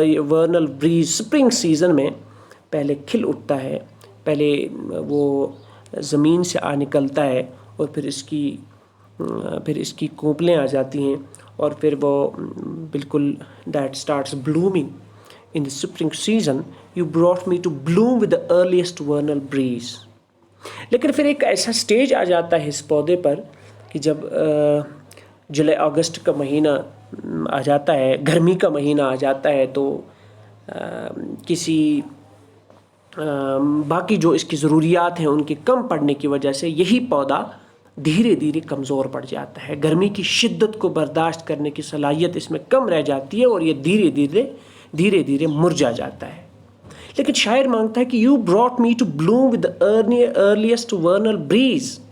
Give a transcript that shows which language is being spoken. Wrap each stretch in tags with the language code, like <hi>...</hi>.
<ur>ورنل breeze spring season میں پہلے کھل اٹھتا ہے، پہلے وہ زمین سے نکلتا ہے اور پھر اس کی کونپلیں آ جاتی ہیں اور پھر وہ بالکل</ur> <en>That starts blooming in the spring season. You brought me to bloom with the earliest vernal breeze.</en> <ur>لیکن پھر ایک ایسا سٹیج آ جاتا ہے اس پودے پر کہ جب جولائی اگست کا مہینہ آ جاتا ہے، گرمی کا مہینہ آ جاتا ہے، تو کسی باقی جو اس کی ضروریات ہیں ان کے کم پڑنے کی وجہ سے یہی پودا دھیرے دھیرے کمزور پڑ جاتا ہے، گرمی کی شدت کو برداشت کرنے کی صلاحیت اس میں کم رہ جاتی ہے اور یہ دھیرے دھیرے مرجھا جاتا ہے۔ لیکن شاعر مانگتا ہے کہ</ur> <en>you brought me to bloom with the earliest vernal breeze.</en>